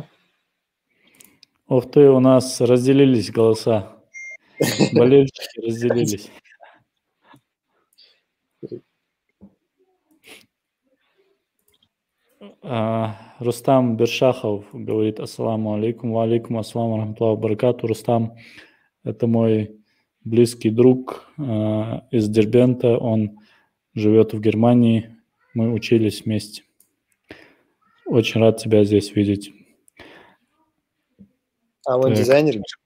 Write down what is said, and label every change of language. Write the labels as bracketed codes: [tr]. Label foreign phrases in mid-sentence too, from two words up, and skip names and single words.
[ru] Ух ты, у нас разделились голоса. Болельщики разделились. Рустам Бершахов говорит: [ar] السلام عليكم، وعليكم السلام رحمة الله وبركاته. [ru] Рустам – это мой близкий друг из Дербента. Он живет в Германии. Мы учились вместе. Очень рад тебя здесь видеть. А он дизайнер?